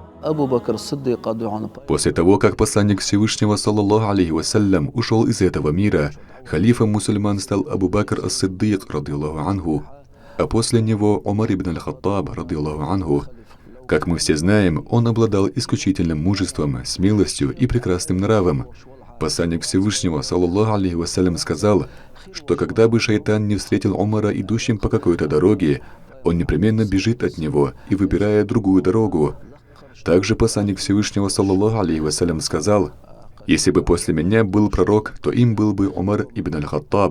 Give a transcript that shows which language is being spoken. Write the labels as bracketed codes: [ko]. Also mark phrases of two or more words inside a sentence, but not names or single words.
[ru] После того, как посланник Всевышнего, [ar] صلى الله عليه وسلم, [ru] ушел из этого мира, халифом мусульман стал Абу Бакр ас-Сиддик, [ar] رضي الله عنه, [ru] а после него Умар ибн аль-Хаттаб, [ar] رضي الله عنه. [ru] Как мы все знаем, он обладал исключительным мужеством, смелостью и прекрасным нравом. Посланник Всевышнего, [ar] صلى الله عليه وسلم, [ru] сказал, что когда бы шайтан не встретил Умара идущим по какой-то дороге, он непременно бежит от него и выбирает другую дорогу. Также посланник Всевышнего, [ar] صلى الله عليه وسلم, [ru] сказал, если бы после меня был пророк, то им был бы Умар ибн аль-Хаттаб.